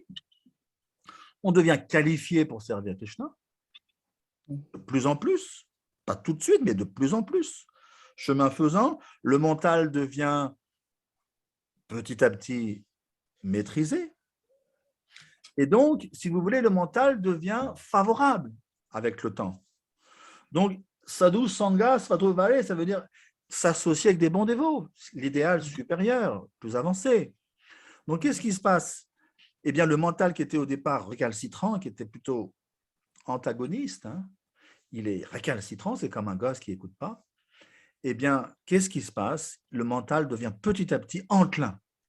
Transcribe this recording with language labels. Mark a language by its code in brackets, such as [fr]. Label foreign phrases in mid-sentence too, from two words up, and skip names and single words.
[fr] On devient qualifié pour servir Krishna, de plus en plus, pas tout de suite, mais de plus en plus. Chemin faisant, le mental devient petit à petit maîtrisé. Et donc, si vous voulez, le mental devient favorable avec le temps. Donc, [sa] साधु, सङ्घ, स्वतोवरे, [fr] ça veut dire s'associer avec des bons dévots, l'idéal supérieur, plus avancé. Donc, qu'est-ce qui se passe? Eh bien, le mental qui était au départ récalcitrant, qui était plutôt antagoniste, hein, il est récalcitrant, c'est comme un gosse qui n'écoute pas. Eh bien, qu'est-ce qui se passe? Le mental devient petit à petit enclin.